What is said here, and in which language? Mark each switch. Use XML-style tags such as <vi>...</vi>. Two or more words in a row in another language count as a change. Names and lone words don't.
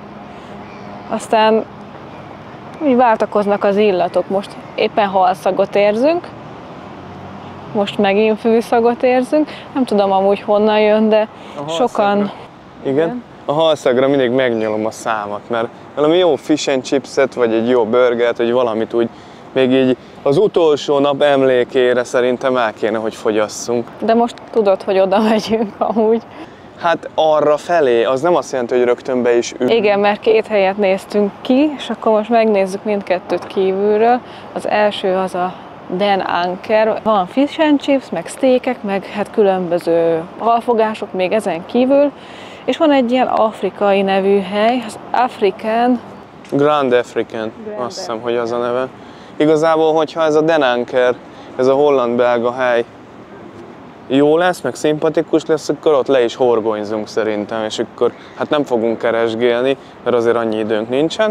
<hu>Aztán így váltakoznak az illatok. Most éppen halszagot érzünk. Most megint fűszagot érzünk. Nem tudom amúgy honnan jön, de sokan... Igen? A halszagra mindig megnyalom a számat, mert valami jó</hu> <en>fish and chipset,</en> <hu>vagy egy jó burgert, vagy valamit úgy még így az utolsó nap emlékére szerintem el kéne, hogy fogyasszunk. De most tudod, hogy oda megyünk amúgy. Hát arra felé, az nem azt jelenti, hogy rögtön be is ülünk. Igen, mert két helyet néztünk ki, és akkor most megnézzük mindkettőt kívülről. Az első az a Den Anker. Van</hu> <en>fish and chips,</en> <hu>meg steakek, meg hát különböző halfogások még ezen kívül. És van egy ilyen afrikai nevű hely, az African. Grand African, azt hiszem, hogy az a neve. Igazából, hogyha ez a Den Anker, ez a holland-belga hely jó lesz, meg szimpatikus lesz, akkor ott le is horgonyzunk szerintem, és akkor hát nem fogunk keresgélni, mert azért annyi időnk nincsen.</hu>